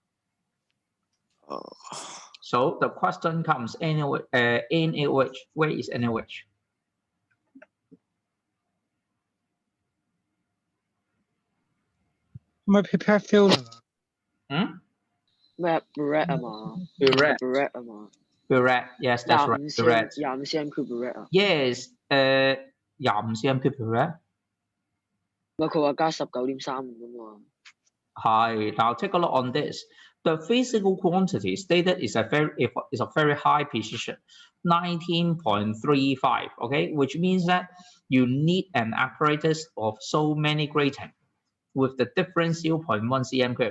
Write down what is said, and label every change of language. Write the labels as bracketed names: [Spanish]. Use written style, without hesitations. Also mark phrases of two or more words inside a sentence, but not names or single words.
[English] So the question comes, NaOH, where is NaOH? My paper filter. Burette. Yes, that's right. Burette. 25 cm³ burette. Yes, 25 cm³ burette. [Cantonese] 佢話加19.35㗎嘛。 [English] Hi, now take a look on this. The physical quantity stated is a very high precision, 19.35, okay, which means that you need an apparatus of so many grating with the difference 0.1 cm³.